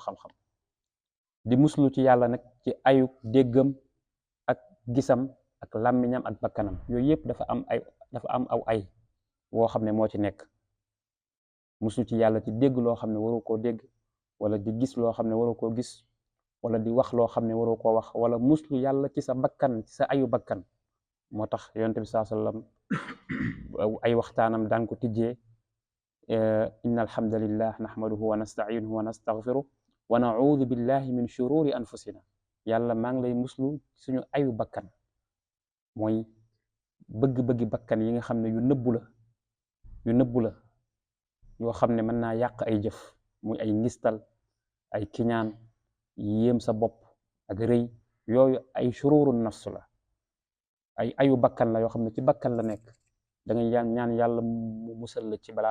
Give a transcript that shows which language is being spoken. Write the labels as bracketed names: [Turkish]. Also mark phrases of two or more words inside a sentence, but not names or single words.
[Wolof] xam-xam di muslu ci yàlla nag ci ayu déggam ak gisam ak làmmiñam ak bakkanam yooyu yëpp dafa am aw ay woo xam ne moo ci nekk muslu ci yàlla ci dégg loo xam ne waru koo dégg wala di gis loo xam ne waru koo gis wala di wax loo xam ne waru koo wax wala muslu yàlla ci sa bakkan ci sa ayu bakkan moo tax yonent bi [Arabic] صلى الله عليه وسلم [Wolof] ay waxtaanam daan ko tijjee [Arabic] إن الحمد لله نحمده ونستعينه ونستغفره ونعوذ بالله من شرور أنفسنا [Wolof] yàlla maa ngi lay muslu suñu ayu bakkan mooy bëgg-bëggi bakkan yi nga xam ne yu nëbbu la yoo xam ne mën naa yàq ay jëf muy ay ngistal ay kiñaan yéem sa bopp ak rëy yooyu ay [Arabic] شرور نفس [Wolof] la ay ayu bakkan la yoo xam ne ci bakkan la nekk da ngay ñaan yàlla mu musal la ci balaa